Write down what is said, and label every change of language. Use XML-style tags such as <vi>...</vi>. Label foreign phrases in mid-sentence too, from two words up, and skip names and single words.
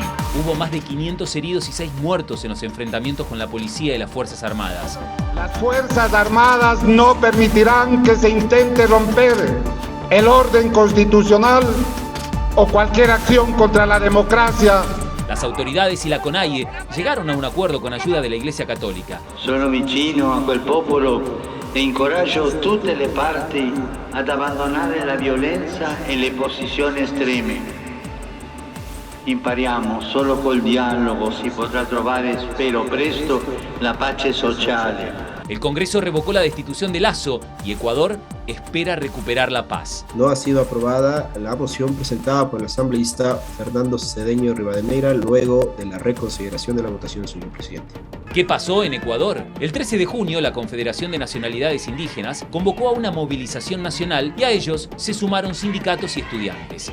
<es>Hubo más de 500 heridos y 6 muertos en los enfrentamientos con la policía y las Fuerzas Armadas. Las Fuerzas Armadas no permitirán que se intente romper el orden constitucional o cualquier acción contra la democracia. Las autoridades y la CONAIE llegaron a un acuerdo con ayuda de la Iglesia Católica.</es> <it>Sono vicino a quel popolo e incoraggio tutte le parti ad abbandonare la violenza e le posizioni estreme. Impariamo, solo col dialogo si potrà trovare, spero presto, la pace sociale.</it> <es>El Congreso revocó la destitución de Lasso y Ecuador espera recuperar la paz. No ha sido aprobada la moción presentada por el asambleísta Fernando Cedeño Rivadeneira luego de la reconsideración de la votación, señor presidente. ¿Qué pasó en Ecuador? El 13 de junio, la Confederación de Nacionalidades Indígenas convocó a una movilización nacional y a ellos se sumaron sindicatos y estudiantes.</es>